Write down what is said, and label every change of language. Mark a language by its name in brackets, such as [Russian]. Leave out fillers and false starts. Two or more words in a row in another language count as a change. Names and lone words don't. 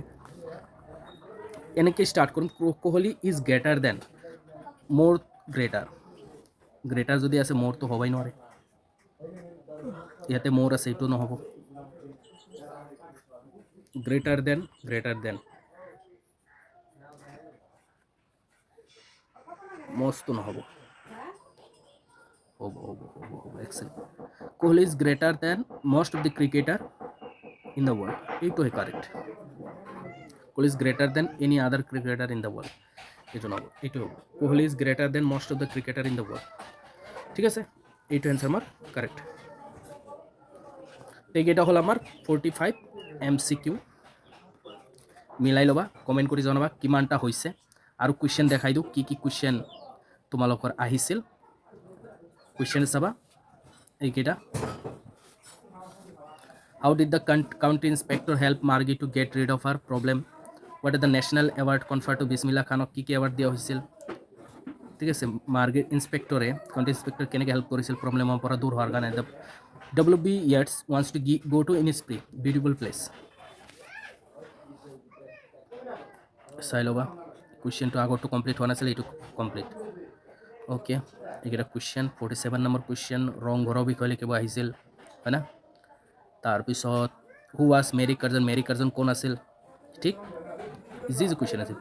[Assamese] এনেকৈ ষ্টাৰ্ট কৰিম, [English] Kohli is greater than, [Assamese] মোৰ গ্ৰেটাৰ যদি আছে, মোৰতো হ'বই নোৱাৰে, ইয়াতে মোৰ আছে, এইটো নহ'ব, [English] greater than [Assamese] মষ্টটো নহ'ব, হ'ব, এক্সেল, [English] Kohli is greater than most of the cricketer in the world. [Assamese] এইটো হে কারেক্ট। [English] Kohli is greater than any other cricketer in the world. [Assamese] এইটো নহ'ব, এইটো হ'ব [English] Kohli is greater than most of the cricketer in the world. [Assamese] ঠিক আছে, এইটো এনচাৰ আমাৰ কাৰেক্ট। এইকেইটা হ'ল আমাৰ 45 MCQ। মিলাই ল'বা, কমেণ্ট কৰি জনাবা কিমানটা হৈছে, আৰু কুৱেশ্যন দেখাই দিওঁ কি কি কুৱেশ্যন তোমালোকৰ আহিছিল। কুৱেশ্যন চাবা এইকেইটা। [English] How did the county inspector help Margie to get rid of her problem? What is the national award conferred to Bismillah Khanok? [Assamese] কি award দিয়া হৈছিল? ঠিক আছে, মার্গেট ইন্সপেক্টরে কাউন্টি ইন্সপেক্টর কেনেকৈ হেল্প কৰিছিল প্ৰব্লেমৰ পৰা দূৰ হোৱাৰ কাৰণে। [English] WB Yeats wants to go to Innisfree, beautiful place. [Assamese] চাই ল'বা কুৱেশ্যনটো আগৰটো কমপ্লিট হোৱা নাছিল, এইটো কমপ্লিট। অ'কে, এইকেইটা কুৱেশ্যন 47 নম্বৰ কুৱেশ্যন ৰংঘৰৰ বিষয়ে লিখিব আহিছিল, হয় না। তাৰপিছত [English] who was Mary Curzon, [Assamese] মেৰী কাৰ্জন কোন আছিল, ঠিক ইজি কুৱেশ্যন আছিল।